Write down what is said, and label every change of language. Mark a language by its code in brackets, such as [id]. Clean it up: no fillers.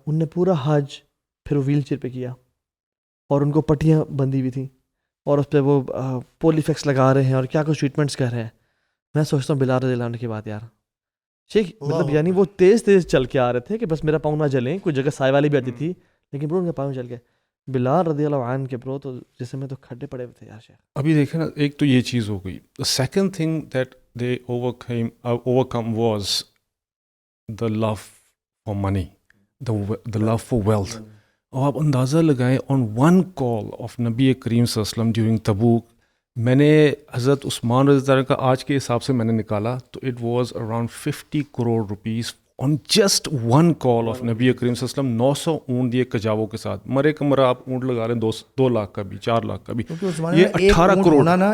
[ur] ان نے پورا حج پھر وہ ویل چیئر پہ کیا, اور ان کو پٹیاں بندھی ہوئی تھیں, اور اس پہ وہ پولیفیکس لگا رہے ہیں اور کیا کچھ ٹریٹمنٹس کر رہے ہیں. میں سوچتا ہوں بلال رضی اللہ عنہ کی بات یار, ٹھیک مطلب یعنی وہ تیز چل کے آ رہے تھے کہ بس میرا پاؤں نہ جلیں. کوئی جگہ سائے والی بھی آتی تھی, لیکن برو ان کے پاؤں جل گئے. بلال رضی اللہ عنہ کے برو تو جسم میں تو کھڈے پڑے ہوئے تھے یار. شیخ ابھی دیکھیں نا, ایک تو یہ چیز ہو گئی. [en] Second thing that they overcome was the love for money, the love for wealth. [ur] اور آپ اندازہ لگائیں, [en] on one call of [ur] نبی کریم صلی اللہ علیہ وسلم [en] during [ur] تبوک, میں نے حضرت عثمان رضی اللہ عنہ کا آج کے حساب سے میں نے نکالا تو [en] it was around 50 crore rupees on just one call of [ur] نبی کریم صلی اللہ علیہ وسلم. 900 اونٹ دیے کجاووں کے ساتھ, مرے کا مرا آپ اونٹ لگا رہے ہیں 2 لاکھ کا بھی, 4 لاکھ کا بھی, یہ 18 کروڑ.